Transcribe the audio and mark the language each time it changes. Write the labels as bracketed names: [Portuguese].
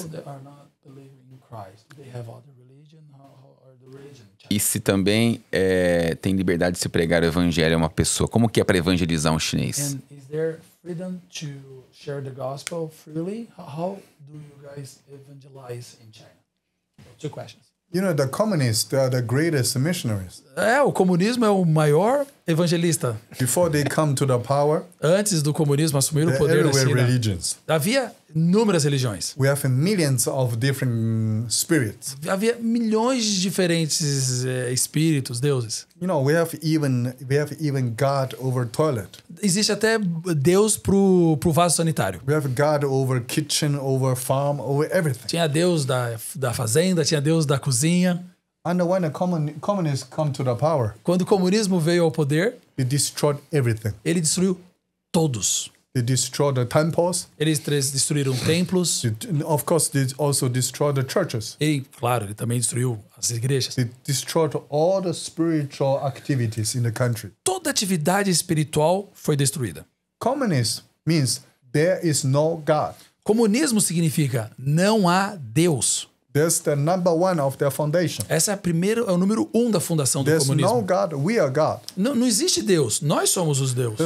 [English] People that are not believing in Christ, they have other religion? How are the religion? [Portuguese] E se também tem liberdade de se pregar o evangelho a uma pessoa, como que é para evangelizar um chinês? [English] And is there freedom to share the gospel freely? How do you guys evangelize in China? 2 questions. You know, the communists, they are the greatest missionaries. [Portuguese] O comunismo é o maior evangelista. [English] Before they come to the power, [Portuguese] Antes do comunismo assumir o [English] there [Portuguese] poder [English] are [Portuguese] na [English] everywhere [Portuguese] China, [English] religions. [Portuguese] havia inúmeras religiões. [English] We have millions of different spirits. [Portuguese] Havia milhões de diferentes espíritos, deuses. [English] You know, we have even God over toilet. [Portuguese] Existe até Deus pro vaso sanitário. [English] We have God over kitchen, over farm, over everything. [Portuguese] Tinha Deus da fazenda, tinha Deus da cozinha. [English] And when the communists come to the power, [Portuguese] Quando o comunismo veio ao poder, [English] they destroyed everything. [Portuguese] ele destruiu todos. [English] They destroyed the temples. [Portuguese] Eles destruíram templos. [English] Of course, they also destroyed the churches. [Portuguese] E, claro, ele também destruiu as igrejas. [English] They destroyed all the spiritual activities in the country. [Portuguese] Toda atividade espiritual foi destruída. [English] Communist means there is no God. [Portuguese] Comunismo significa não há Deus. [English] That's the number one of their foundation. [Portuguese] Essa é o número 1 da fundação do [English] There's no [Portuguese] comunismo. [English] God, we are God. [Portuguese] Não existe Deus, nós somos os deuses.